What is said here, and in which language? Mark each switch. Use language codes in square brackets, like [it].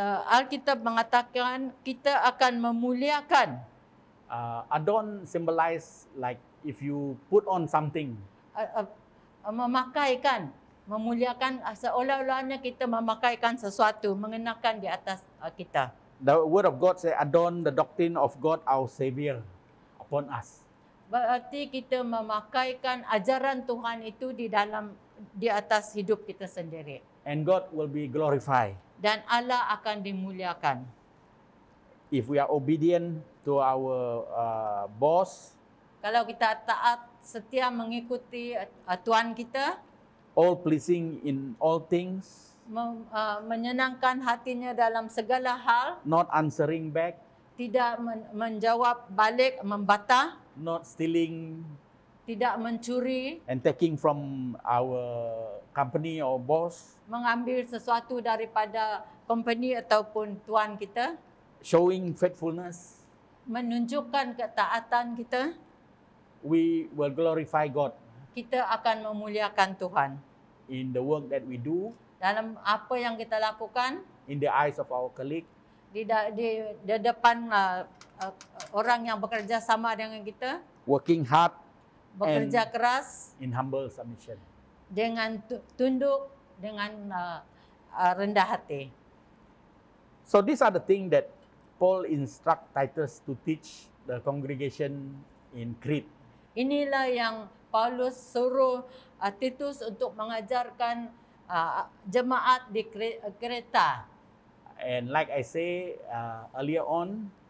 [ms] Alkitab mengatakan kita akan memuliakan. [en] Adorn symbolize like if you put on something. [ms] Memakaikan, memuliakan seolah-olahnya kita memakaikan sesuatu, mengenakan di atas kita. [en] The word of God say adorn the doctrine of God our Savior upon us. [ms] Berarti kita memakaikan ajaran Tuhan itu di atas hidup kita sendiri. [en] And God will be glorified. [ms] Dan Allah akan dimuliakan. [en] If we are obedient to our boss, [ms] Kalau kita taat setia mengikuti Tuhan kita, [en] all pleasing in all things, [ms] menyenangkan hatinya dalam segala hal, [en] not answering back, [ms] tidak menjawab balik, membantah, [en] not stealing, [ms] tidak mencuri, [en] and taking from our company or boss, [ms] mengambil sesuatu daripada company ataupun tuan kita, [en] showing faithfulness, [ms] menunjukkan ketaatan kita, [en] we will glorify God [ms] kita akan memuliakan Tuhan. [en] in the work that we do, [ms] Dalam apa yang kita lakukan, [en] in the eyes of our colleague, [ms] di depan orang yang bekerja sama dengan kita, [en] working hard [ms] bekerja keras [en] in humble submission. [ms] dengan tunduk, dengan rendah hati. [en] So these are the things that Paul instruct Titus to teach the congregation in Crete. [ms] Inilah yang Paulus suruh Titus untuk mengajarkan jemaat di Kreta. [en] And like I say earlier on,